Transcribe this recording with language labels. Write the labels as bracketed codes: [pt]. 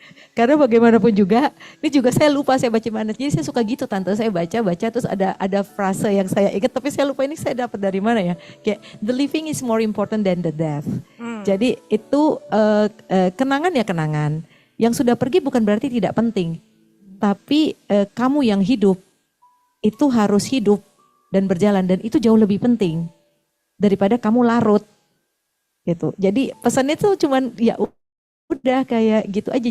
[id] Karena bagaimanapun juga, ini juga saya lupa saya baca mana. Jadi saya suka gitu Tante, saya baca terus ada frase yang saya ingat tapi saya lupa ini saya dapat dari mana ya. [en] Kayak the living is more important than the death. [id] Jadi itu kenangan ya kenangan. Yang sudah pergi bukan berarti tidak penting. tapi kamu yang hidup itu harus hidup dan berjalan, dan itu jauh lebih penting daripada kamu larut gitu. Jadi pesannya tuh cuman ya udah kayak gitu aja.